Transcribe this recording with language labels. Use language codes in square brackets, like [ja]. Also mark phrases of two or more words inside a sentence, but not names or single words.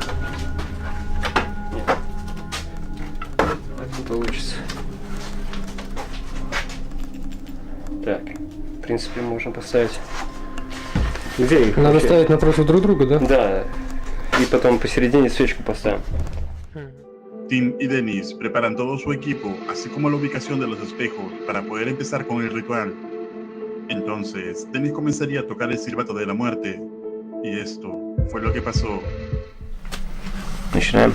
[ru] Нет. Так не получится. Так, в принципе, можно поставить. Где их? Надо вообще? ставить напротив друг друга, да? Да. И потом посередине свечку поставим. [es] Tim y Dennis preparan todo su equipo, así como la ubicación de los espejos, para poder empezar con el ritual. Entonces, Dennis comenzaría a tocar el silbato de la muerte, y esto fue lo que pasó. [ru] Начинаем.